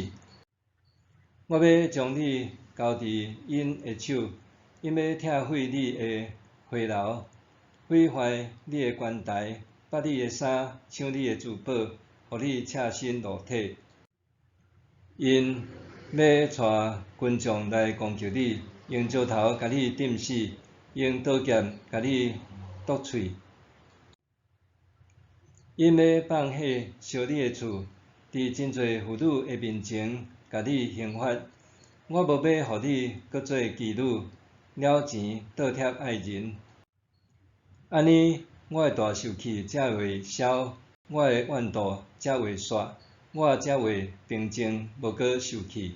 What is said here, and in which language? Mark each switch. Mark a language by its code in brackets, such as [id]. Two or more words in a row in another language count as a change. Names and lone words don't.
[nan] 我要将你交伫因诶手，因要拆毁你诶回楼，毁坏你诶悬台，扒你诶衫，抢你诶珠宝，互你赤身裸体。因要带军将来攻击你，用石头甲你钉死，用刀剑甲你剁喙。因要放火烧你诶厝，伫真侪妇女诶面前甲你刑罚。我无要互你搁做妓女，了钱倒贴爱人。安尼，我诶大受气才会消，我诶怨妒才会煞，我才会平静，无搁受气。